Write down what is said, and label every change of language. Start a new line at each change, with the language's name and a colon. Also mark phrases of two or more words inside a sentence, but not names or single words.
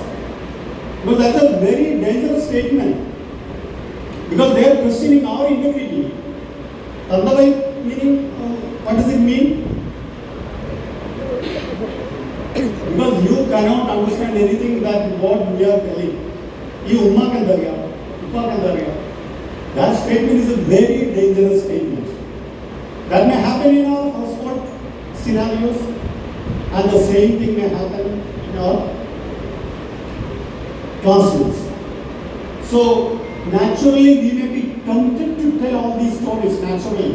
English: But that's a very dangerous statement. Because they are questioning our integrity. Tandavai meaning, what does it mean? Because you cannot understand anything that what we are telling. You umma ke andar gaya, uppa ke andar gaya. That statement is a very dangerous statement. That may happen in our household scenarios, and the same thing may happen in our classrooms. So naturally we may be tempted to tell all these stories naturally.